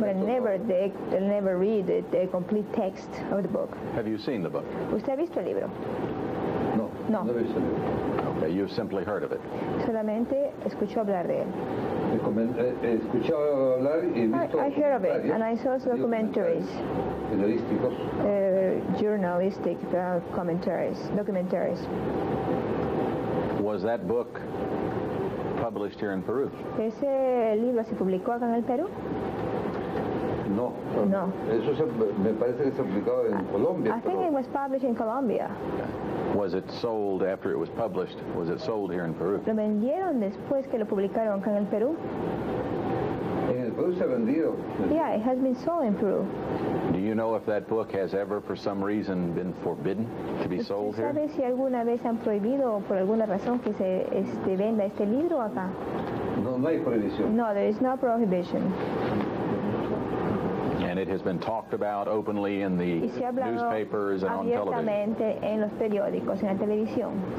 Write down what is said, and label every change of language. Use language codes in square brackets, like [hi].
[en] But I never read the complete text of the book. Have you seen the book? [es] ¿Usted ha visto el libro? No he visto el libro. [en] Okay, you've simply heard of it. [es] Solamente escuchó hablar de él. He escuchado hablar y he visto. [en] I heard of it, and I saw documentaries. [es] Periodísticos. [en] Journalistic documentaries. Was that book published here in Peru? [es] ¿Ese libro se publicó acá en el Perú? No. Eso me parece que se publicó en Colombia. [en] I think it was published in Colombia. Was it sold after it was published? Was it sold here in Peru? [es] ¿Lo vendieron después que lo publicaron acá en el Perú? En el Perú se ha vendido. [en] Yeah, it has been sold in Peru. Do you know if that book has ever, for some reason, been forbidden to be sold here? [es] ¿Sabe si alguna vez han prohibido por alguna razón que se venda este libro acá? No hay prohibición. [en] No, there is no prohibition. And it has been talked about openly in the newspapers and on television. [es] Abiertamente en los periódicos, en la televisión.